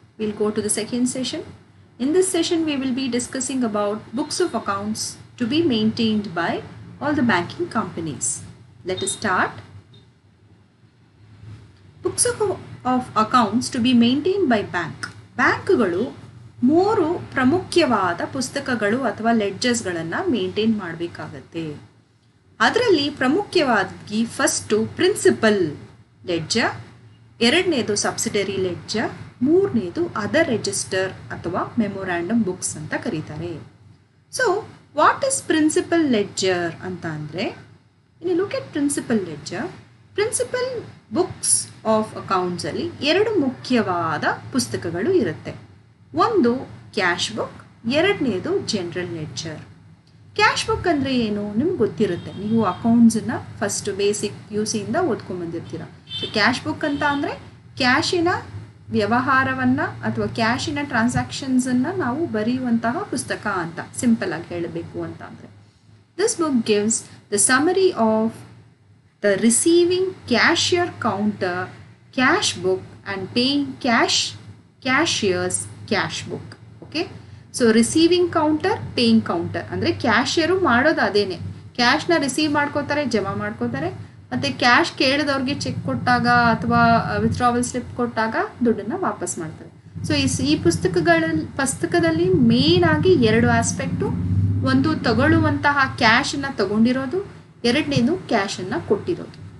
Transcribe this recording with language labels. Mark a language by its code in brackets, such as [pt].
[en] We'll go to the second session. In this session, we will be discussing about books of accounts to be maintained by all the banking companies. Let us start. Books of accounts to be maintained by bank. [kn] ಬ್ಯಾಂಕ್ಗಳು ಮೂರು ಪ್ರಮುಖವಾದ ಪುಸ್ತಕಗಳು ಅಥವಾ ಲೆಡ್ಜರ್ಸ್ಗಳನ್ನು maintain ಮಾಡಬೇಕಾಗತ್ತೆ. ಅದರಲ್ಲಿ ಪ್ರಮುಖವಾಗಿ first principal ledger, ಎರಡನೇದು subsidiary ledger, ಮೂರನೇದು ಅದರ್ ರಿಜಿಸ್ಟರ್ ಅಥವಾ ಮೆಮೊರಾಂಡಮ್ ಬುಕ್ಸ್ ಅಂತ ಕರೀತಾರೆ. [en] so what is principal ledger [kn] ಅಂತ ಅಂದರೆ, ಇನ್ನು [en] Look at principal ledger. [kn] Principal books of ಅಕೌಂಟ್ಸಲ್ಲಿ ಎರಡು ಮುಖ್ಯವಾದ ಪುಸ್ತಕಗಳು ಇರುತ್ತೆ. ಒಂದು ಕ್ಯಾಶ್ ಬುಕ್, ಎರಡನೇದು ಜನರಲ್ ಲೆಡ್ಜರ್. ಕ್ಯಾಶ್ ಬುಕ್ ಅಂದರೆ ಏನು ನಿಮ್ಗೆ ಗೊತ್ತಿರುತ್ತೆ, ನೀವು ಅಕೌಂಟ್ಸನ್ನು first basic ಪಿಯುಸಿಯಿಂದ ಓದ್ಕೊಂಡ್ಬಂದಿರ್ತೀರ. So cash book ಅಂತ ಅಂದರೆ ಕ್ಯಾಶಿನ ವ್ಯವಹಾರವನ್ನು ಅಥವಾ ಕ್ಯಾಶಿನ ಟ್ರಾನ್ಸಾಕ್ಷನ್ಸನ್ನು ನಾವು ಬರೆಯುವಂತಹ ಪುಸ್ತಕ ಅಂತ ಸಿಂಪಲ್ ಆಗಿ ಹೇಳಬೇಕು ಅಂತ ಅಂದರೆ. [en] This book gives the summary of the receiving cashier counter, cash book and paying cashier's cash book. Okay, so receiving counter, paying counter [kn] ಅಂದರೆ ಕ್ಯಾಶಿಯರು ಮಾಡೋದು ಅದೇನೆ, ಕ್ಯಾಶ್ನ ರಿಸೀವ್ ಮಾಡ್ಕೋತಾರೆ, ಜಮಾ ಮಾಡ್ಕೋತಾರೆ, ಮತ್ತು ಕ್ಯಾಶ್ ಕೇಳಿದವ್ರಿಗೆ ಚೆಕ್ ಕೊಟ್ಟಾಗ ಅಥವಾ ವಿತ್ಡ್ರಾವಲ್ ಸ್ಲಿಪ್ ಕೊಟ್ಟಾಗ ದುಡ್ಡನ್ನು ವಾಪಸ್ ಮಾಡ್ತಾರೆ. ಸೊ ಈ ಪುಸ್ತಕದಲ್ಲಿ ಮೇನ್ ಆಗಿ ಎರಡು ಆಸ್ಪೆಕ್ಟು, ಒಂದು ತಗೊಳ್ಳುವಂತಹ ಕ್ಯಾಶನ್ನು ತಗೊಂಡಿರೋದು, ಎರಡನೇದು ಕ್ಯಾಶನ್ನು ಕೊಟ್ಟಿರೋದು.